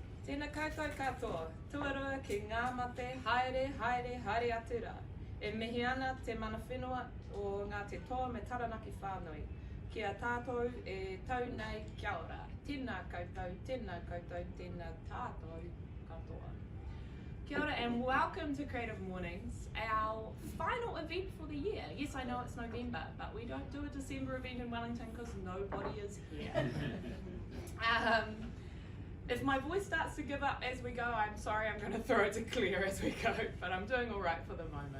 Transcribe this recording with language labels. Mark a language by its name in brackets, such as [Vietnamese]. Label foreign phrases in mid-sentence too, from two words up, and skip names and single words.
[Māori] Tēnā koutou katoa, tuarua ki ngā mate, haere, haere, haere atura. E mihi ana te mana whenua o ngā te toa me taranaki whānui. Kia tātou e tau nei kia ora. Tēnā koutou, tēnā koutou, tēnā tātou katoa. Kia ora [English] and welcome to Creative Mornings, our final event for the year. Yes, I know it's November, but we don't do a December event in Wellington because nobody is here. If my voice starts to give up as we go, I'm sorry, I'm going to throw it to clear as we go, but I'm doing all right for the moment.